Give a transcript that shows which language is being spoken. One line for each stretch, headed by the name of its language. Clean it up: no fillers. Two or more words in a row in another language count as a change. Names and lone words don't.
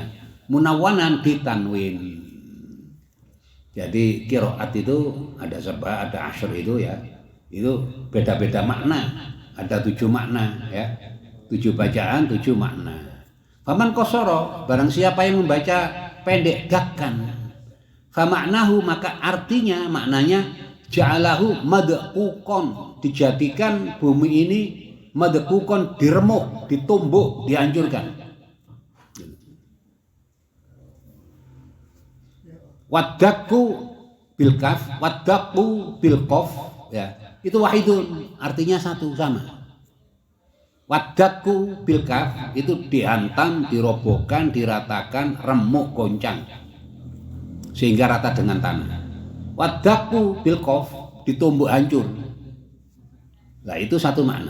Indonesian: Munawwanan, ditanwin. Jadi qiraat itu ada sab'a, ada asyr itu ya. Itu beda-beda makna. Ada 7 makna ya. 7 bacaan, 7 makna.
Arabic: فمن قصر,
Indonesian: barang siapa yang membaca pendek dakkan,
Arabic: فمعناه,
Indonesian: maka artinya, maknanya
Arabic: جعله مدقوقا,
Indonesian: dijadikan bumi ini madqukon, diremuk, ditumbuk, dihancurkan.
Arabic: والدك بالكاف، والدق بالقاف ya.
Indonesian: Itu wahidun, artinya satu, sama.
Arabic: والدك بالكاف
Indonesian: itu dihantam, dirobohkan, diratakan, remuk, goncang sehingga rata dengan tanah.
Arabic: والدق بالقاف,
Indonesian: ditumbuk hancur. Nah, itu satu makna.